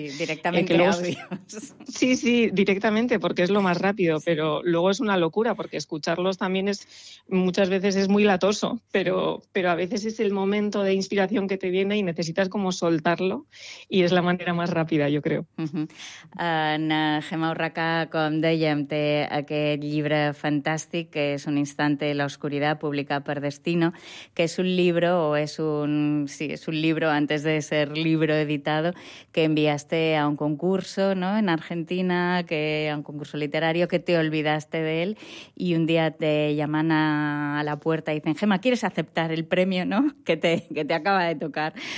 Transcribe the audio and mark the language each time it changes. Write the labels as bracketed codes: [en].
[es] Sí, directamente audios. Directamente, porque es lo más rápido, pero luego es una locura porque escucharlos también es muchas veces es muy latoso, pero a veces es el momento de inspiración que te viene y necesitas como soltarlo y es la manera más rápida, yo creo. [ca] Gemma Urraca, con dèiem, té aquest llibre fantàstic que és Un instante de la oscuridad, publicat per Destino, que és un llibre o és un... Sí, és un llibre [es] antes de ser libro editado que enviaste a un concurso, ¿no?, en Argentina, que a un concurso literario, que te olvidaste de él y un día te llaman a la puerta y dicen: Gemma, ¿quieres aceptar el premio, no?, que te acaba de tocar.